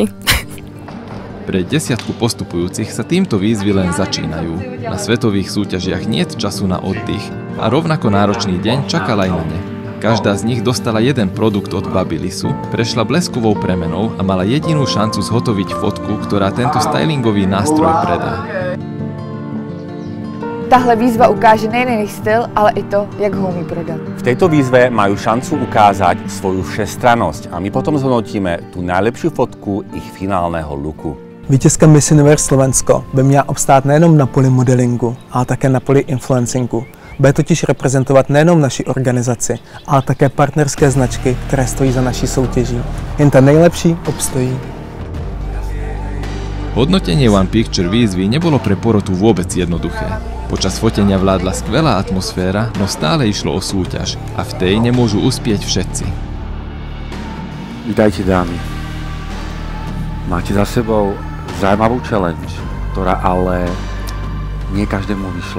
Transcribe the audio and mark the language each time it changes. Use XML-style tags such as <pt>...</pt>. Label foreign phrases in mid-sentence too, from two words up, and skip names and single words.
<sk>Pre 10 postupujúcich sa týmto výzvy len začínajú. Na svetových súťažiach niet času na oddych a rovnako náročný deň čakal aj na ne. Každá z nich dostala jeden produkt od Babylissu, prešla bleskovou premenou a mala jedinú šancu zhotoviť fotku, ktorá tento stylingový nástroj predá.</sk> <cs>Tahle výzva ukáže nejen jejich styl, ale i to, jak ho umí prodat.</cs> <sk>V tejto výzve majú šancu ukázať svoju všestrannosť a my potom zhodnotíme tú najlepšiu fotku ich finálneho looku.</sk> <cs>Vítězka Miss Universe Slovensko by měla obstát nejenom na poli modelingu, ale také na poli influencingu. Bude totiž reprezentovat nejenom naši organizaci, ale také partnerské značky, které stojí za naší soutěží. Jen ta nejlepší obstojí.</cs> <sk>Hodnotenie</sk> <en>One Picture</en> <sk>výzvy nebolo pre porotu vôbec jednoduché. Počas fotenia vládla skvelá atmosféra, no stále išlo o súťaž a v tej nemôžu uspieť všetci. Vítajte dámy. Máte za sebou zaujímavú challenge, ktorá ale nie každému vyšla.</sk>